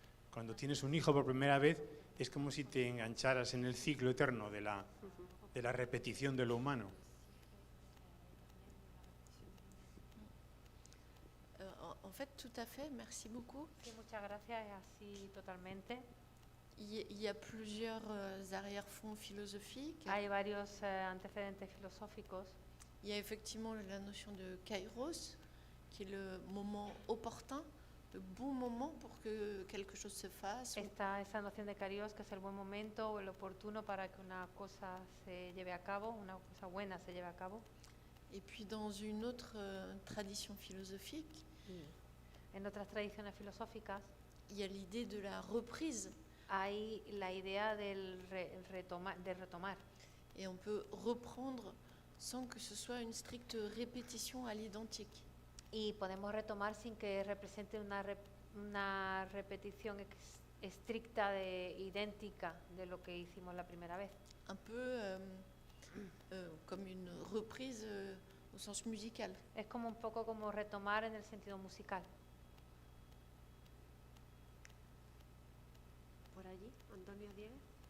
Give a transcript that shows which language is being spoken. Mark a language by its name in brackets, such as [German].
[Spanish] Cuando tienes un hijo por primera vez, es como si te engancharas en el ciclo eterno de la repetición de lo humano. [French] En fait, tout à fait, merci beaucoup. [Spanish] Sí, muchas gracias, es así totalmente. [French] Il y a plusieurs arrière-fonds philosophiques. [Spanish] Hay varios antecedentes filosóficos. [French] Il y a effectivement la notion de kairos, qui est le moment opportun, le bon moment pour que quelque chose se fasse. [Spanish] Está esa noción de kairos, que es el buen momento o el oportuno para que una cosa se lleve a cabo, una cosa buena se lleve a cabo. [French] Et puis dans une autre tradition philosophique, [Spanish] en otras tradiciones filosóficas, [French] il y a l'idée de la reprise. [Spanish] Hay la idea de retomar. [French] Et on peut reprendre sans que ce soit une stricte répétition à l'identique. [Spanish] Y podemos retomar sin que represente una repetición estricta idéntica de lo que hicimos la primera vez. [French] Un peu comme une reprise au sens musical. [Spanish] Es como un poco como retomar en el sentido musical. Por allí, Antonio Dieguez.